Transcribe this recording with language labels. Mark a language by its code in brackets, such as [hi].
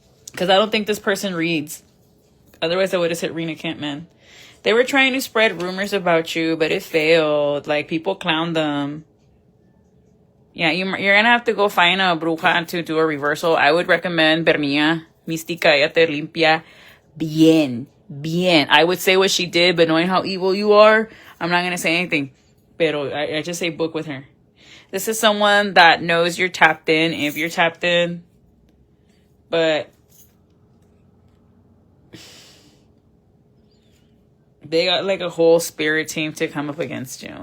[en] Because I don't think this person reads. Otherwise, I would have said Rena Kentman. They were trying to spread rumors about you, but it failed. Like, people clowned them. Yeah, you're going to have to go find a bruja to do a reversal. I would recommend Bernia. [es] Mística, ella te limpia bien. [en] I would say what she did, but knowing how evil you are, I'm not going to say anything. Pero I just say book with her. This is someone that knows you're tapped in, if you're tapped in. But they got like a whole spirit team to come up against you.